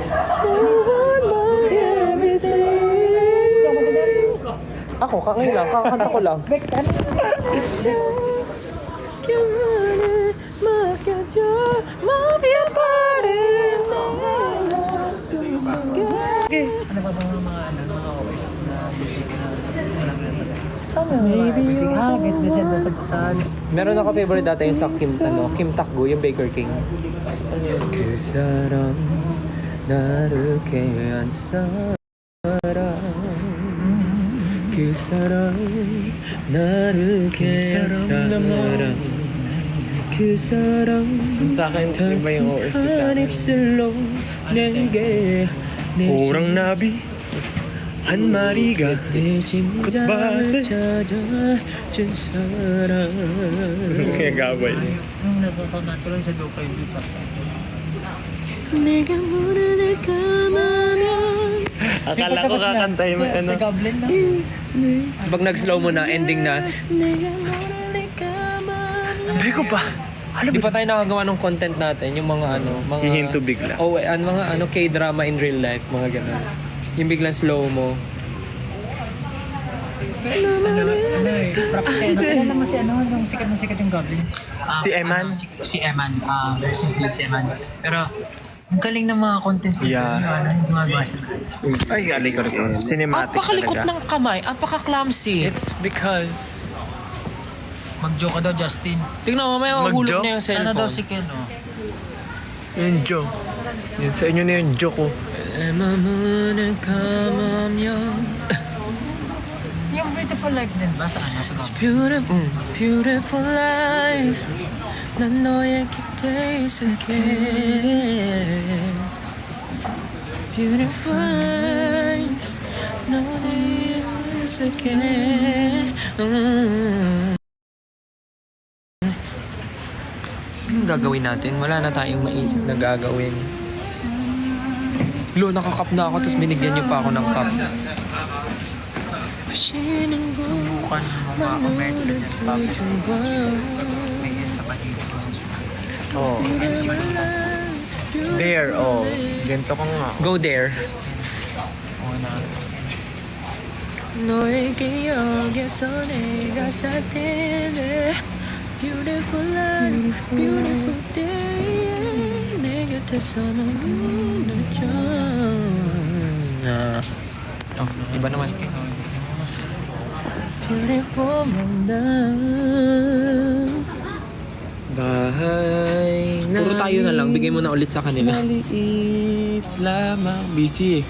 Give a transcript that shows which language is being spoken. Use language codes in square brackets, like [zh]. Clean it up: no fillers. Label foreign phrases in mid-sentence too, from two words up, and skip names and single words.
[tl] Ako, kakay lang. Kakanta ko lang. Bek, ano? Ano ba mga OST na legit na [en] Maybe you get me [tl] sa basahan. Meron ako favorite dati yung sa Kim Takgu, yung Baker King. [ko] 그 사람 나를 깨한 사람 그 사람 나를 깨한 사람 그 사람 [tl] Sa akin, iba yung OST sa [ko] 따뜻한 [tl] akin. [ko] 입술로 내게 호랑 나비 한 마리가 내 심장을 [en] Goodbye. [ko] 찾아준 사람 [tl] Kaya gabay. Nung natutunan ko lang sa Dokay Beach. [ko] 내가 문을 감으면 [tl] Akala ko kakantahin mo ano. Sa Goblin na. pag nag-slow mo na, ending na. [ko] 배고파 [tl] Di pa tayo nakagawa ng content natin, yung mga mga... Hihinto bigla. Oh, mga [en] K-drama in real life, [tl] mga ganun. Yung biglang slow mo. Kailan naman si nung sikat na sikat yung Goblin? Si Eman? Si Eman, [en] rest in peace [tl] Eman. Pero, ang galing ng mga contents nito. [en] Yeah. [tl] Yung gumagawa siya. Ay, galing ko rin. Cinematic Apakalikot talaga. ng kamay, apaka-clumsy. [en] It's because... [tl] Mag-joke ka daw, Justin. Tingnan mo, may mahulog Mag-joke? na yung Sana daw cellphone. si Ken, oh. Yung joke. Yun sa inyo na yung joke ko. [ko] 문을 감으면 [tl] Yung Beautiful Life din ba? Saan? Sa Goblin? [en] Beautiful, beautiful life [ko] 난 너의 곁에 있을게 [en] Beautiful life [ko] 너의 있을게 [tl] Anong gagawin natin? Wala na tayong maisip na gagawin. Lo, nakakap na ako tapos binigyan niyo pa ako ng cup. Subukan ng mga commercial sa public. May yan sa paligid. [en] Oh. There, oh. [tl] Ganito ka nga. [en] Go there. [tl] Oo na. [ko] 너의 기억에서 내가 살 텐데 [en] Beautiful life, beautiful day [ko] 내 곁에서 너무 늦어 [en] Oh, [tl] iba naman [en] Beautiful love [tl] Bahay na Puro tayo na lang, bigay mo na ulit sa kanila maliit lamang. Busy eh.